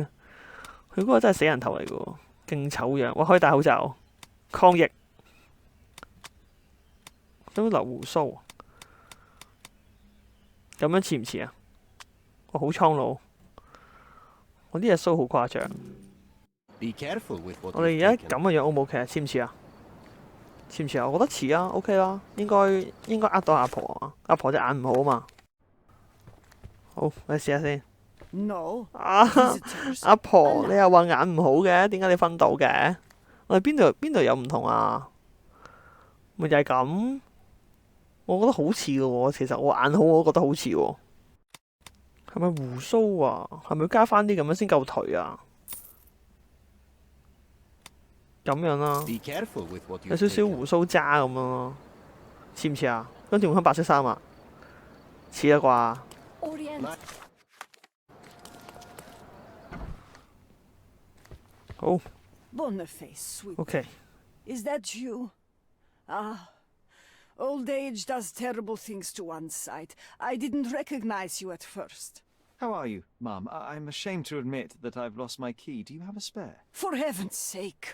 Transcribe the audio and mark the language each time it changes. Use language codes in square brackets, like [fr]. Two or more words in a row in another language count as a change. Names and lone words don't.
[yue] 佢嗰個真係死人頭嚟嘅喎，勁醜樣。哇！可以戴口罩，抗疫。都留胡鬚，咁樣似唔似啊？我好蒼老，我啲隻鬚好誇張。 [en] Be careful with what [yue] 我哋而家咁嘅樣 O 唔 OK 啊？似唔似啊？ 似唔似啊？我覺得似啊，OK 啦，應該呃到阿婆啊，阿婆隻眼唔好啊嘛。好，我哋試下先。 [en] No. 啊， Visitors. [yue] 阿婆，你又話眼唔好嘅，點解你分到嘅？我哋邊度有唔同啊？咪就係咁。我覺得好似嘅喎，其實我眼好，我都覺得好似喎。係咪胡鬚啊？係咪要加翻啲咁樣先夠頹啊？咁樣啦， [en] Be careful with what you [yue] 有少少 [en] take [yue] 胡鬚渣咁樣咯，似唔似啊？跟住換翻白色衫啊，似啦啩？ [en] Orient. [yue] 好 [en] Boniface, sweet. ，OK。 Is that you? Ah. Old age does terrible things to one's sight. I didn't recognize you at first. How are you, Mum? I'm ashamed to admit that I've lost my key. Do you have a spare? For heaven's sake.